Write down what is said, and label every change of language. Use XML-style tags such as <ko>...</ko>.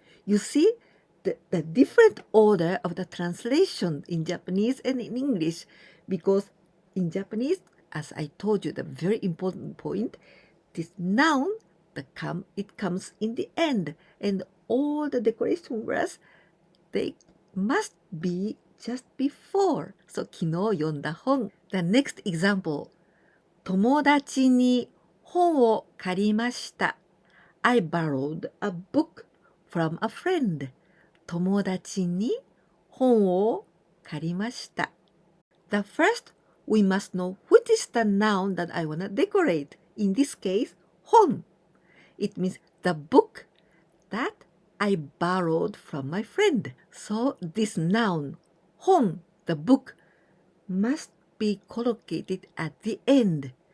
<en>You see the different order of the translation in Japanese and in English because in Japanese, as I told you, the very important point, this noun, it comes in the end. And all the decoration words, they must be just before. So,</en> <ja>昨日読んだ本.</ja> <en>The next example.</en> <ja>友達に本を借りました.</ja> <en>I borrowed a book from a friend.</en> <ja>友達に本を借りました.</ja> <en>The first, we must know which is the noun that I want to decorate. In this case, 本.It means the book that I borrowed from my friend. So this noun, 本, the book, must be collocated at the end.</en>